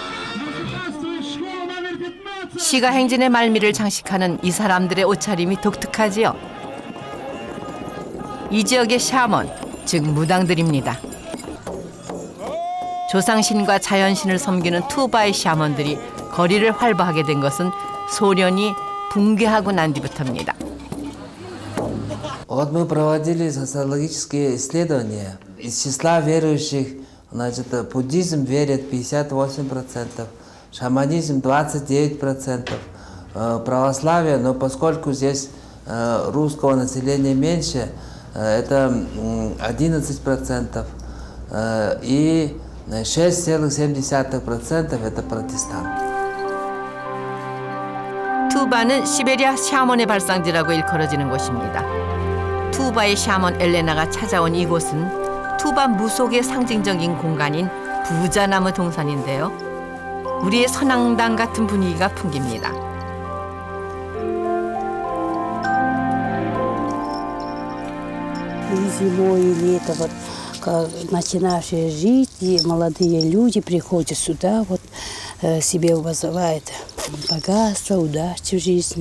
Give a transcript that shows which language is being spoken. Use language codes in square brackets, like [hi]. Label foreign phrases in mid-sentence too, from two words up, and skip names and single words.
[ko] 시가 행진의 말미를 장식하는 이 사람들의 옷차림이 독특하지요. 이 지역의 샤먼, 즉 무당들입니다. 조상신과 자연신을 섬기는 투바의 샤먼들이 거리를 활보하게 된 것은 소련이 붕괴하고 난 뒤부터입니다. [ru] Вот мы проводили социологические исследования. Из числа верующих, значит, буддизм верит 58%, шаманизм 29%, православие, но поскольку здесь русского населения меньше, это 11%, и 6,7% это протестанты. [ko] 투바는 시베리아 샤먼의 발상지라고 일컬어지는 곳입니다. 투바의 샤먼 엘레나가 찾아온 이곳은 투바 무속의 상징적인 공간인 부자나무 동산인데요. 우리의 선앙당 같은 분위기가 풍깁니다. [ru] Зимой и лето, вот, начинавшие жить, и молодые люди приходят сюда, вот, себе вызывают богатство, удачу в жизни.